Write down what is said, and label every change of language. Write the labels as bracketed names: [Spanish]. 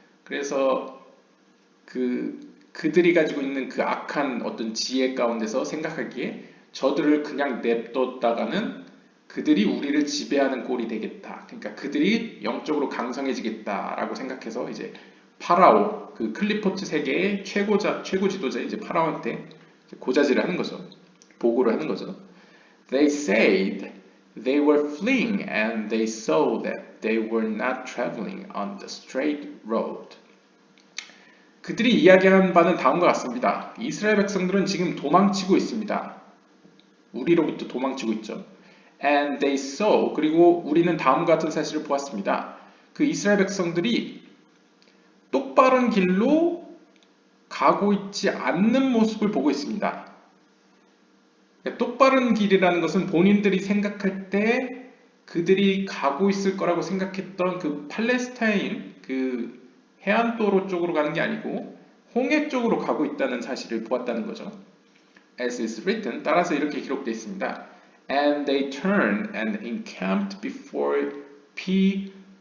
[Korean] 그래서 그들이 가지고 있는 그 악한 어떤 지혜 가운데서 생각하기에 저들을 그냥 냅뒀다가는 그들이 우리를 지배하는 꼴이 되겠다. 그러니까 그들이 영적으로 강성해지겠다라고 생각해서 이제 파라오, 그 클리포트 세계의 최고 지도자 이제 파라오한테 고자질을 하는 거죠. 보고를 하는 거죠. [English] They said they were fleeing and they saw that they were not traveling on the straight road. [Korean] 그들이 이야기한 바는 다음과 같습니다. 이스라엘 백성들은 지금 도망치고 있습니다. 우리로부터 도망치고 있죠. [English] And they saw, [Korean] 그리고 우리는 다음과 같은 사실을 보았습니다. 그 이스라엘 백성들이 똑바른 길로 가고 있지 않는 모습을 보고 있습니다. 똑바른 길이라는 것은 본인들이 생각할 때 그들이 가고 있을 거라고 생각했던 그 팔레스타인 그 해안도로 쪽으로 가는 게 아니고 홍해 쪽으로 가고 있다는 사실을 보았다는 거죠. [English] As is written, [Korean] 따라서 이렇게 기록되어 있습니다. [English] And they turned and encamped before Pi-hahirot.